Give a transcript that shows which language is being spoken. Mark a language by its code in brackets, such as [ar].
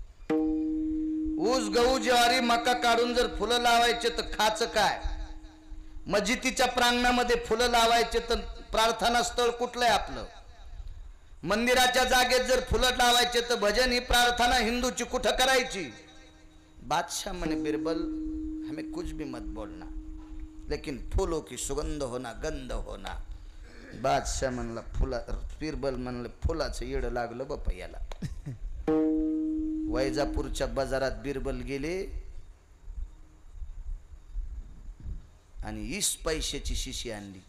[mr] ऊस गहू ज्वारी मका काढून जर फुलं लावायचे तर खाचं काय? मस्जिदीच्या प्रांगणामध्ये फुलं लावायचे तर प्रार्थना स्थळ कुठलं आहे आपलं? मंदिराच्या जागेत जर फुलं लावायचे तर भजन ही प्रार्थना हिंदूची कुठं करायची? बादशाह म्हणे [hi] बिरबल हमें कुछ भी मत बोलना लेकिन फूलों की सुगंध होना गंध होना. [mr] बादशाह म्हणला फुला बिरबल म्हणलं फुलाचं येड लागलं बापा याला. वैजापूरच्या बाजारात बिरबल गेले आणि 20 पैशाची शिशी आणली.